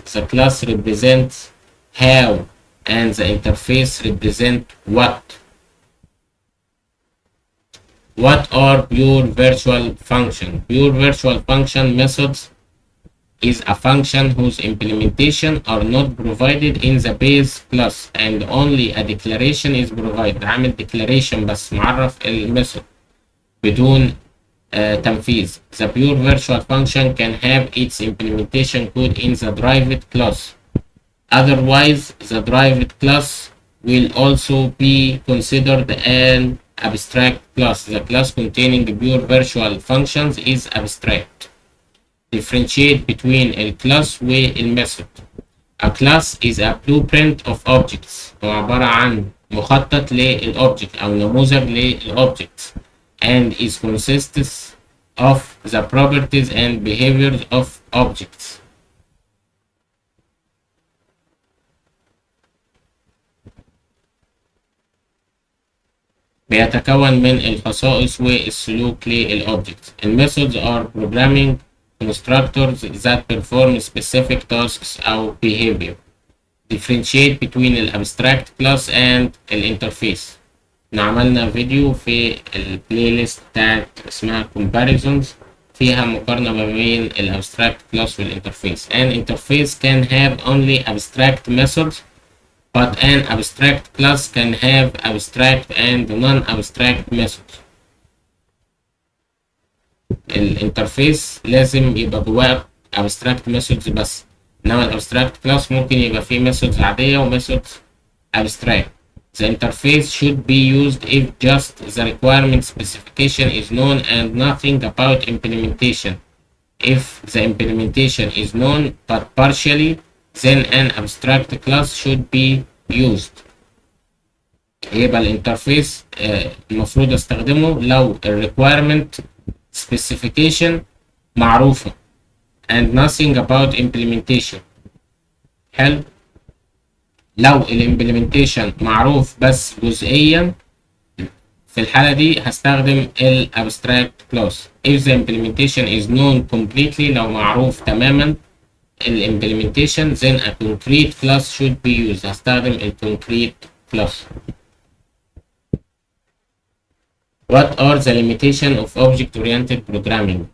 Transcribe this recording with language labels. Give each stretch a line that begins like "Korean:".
English: The class represents how, and the interface represents what. What are pure virtual function? Pure virtual function methods is a function whose implementation are not provided in the base class and only a declaration is provided.
Arabic: عامل declaration بس معرف الميثود بدون تنفيذ.
English: The pure virtual function can have its implementation code in the derived class. Otherwise, the derived class will also be considered an abstract class. The class containing pure virtual functions is abstract. Differentiate between a class والمethod. A class is a blueprint of objects.
Arabic: هو عبارة عن مخطط للobject أو نموذج للobjects
English: and is consists of the properties and behaviors of objects.
Arabic: بيتكون من الخصائص والسلوك للأوبجكتس.
English: الميثودز are programming constructors that perform specific tasks أو behavior. differentiate between الابستراكت class and الانترفيس.
Arabic: عملنا فيديو في البلاي ليست بتاعت اسمها comparisons فيها مقارنة ما بين الابستراكت كلاس والانترفيس.
English: An interface can have only abstract methods but an abstract class can have abstract and non-abstract methods.
Arabic: الانترفيس لازم يبقى جواه abstract methods بس، انما الابستراكت كلاس ممكن يبقى فيه methods عادية و methods abstract.
English: The interface should be used if just the requirement specification is known and nothing about implementation. If the implementation is known but partially, then an abstract class should be used.
Arabic: يبقى الانترفيس المفروض استخدمه لو requirement specification معروفة
English: and nothing about implementation.
Arabic: حلو. لو الامبلمنتيشن معروف بس جزئيا في الحالة دي هستخدم الابستراكت كلاس.
English: if the implementation is known completely
Arabic: لو معروف تماما الامبلمنتيشن
English: then a concrete class should be used.
Arabic: هستخدم الconcrete class.
English: What are the limitations of object-oriented programming?